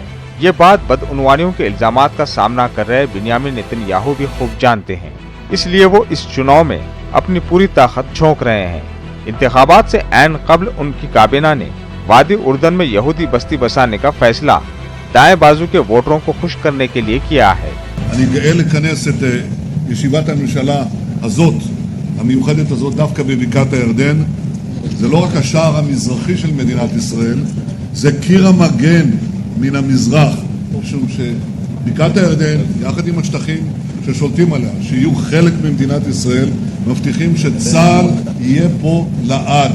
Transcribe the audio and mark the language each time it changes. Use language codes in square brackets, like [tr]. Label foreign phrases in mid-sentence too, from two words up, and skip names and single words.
[ur] یہ بات بدعنوانیوں کے الزامات کا سامنا کر رہے بنیامین نیتن یاہو بھی خوب جانتے ہیں، اس لیے وہ اس چناؤ میں اپنی پوری طاقت جھونک رہے ہیں. انتخابات سے عین قبل ان کی کابینہ نے وادی اردن میں یہودی بستی بسانے کا فیصلہ دائیں بازو کے ووٹروں کو خوش کرنے کے لیے کیا ہے. [he] המיוחדת הזאת דווקא בבקעת הירדן. זה לא רק השער המזרחי של מדינת ישראל, זה קיר המגן מן המזרח, משום שבקעת הירדן, יחד עם השטחים ששולטים עליה, שיהיו חלק ממדינת ישראל, מבטיחים שצה"ל יהיה פה לעד.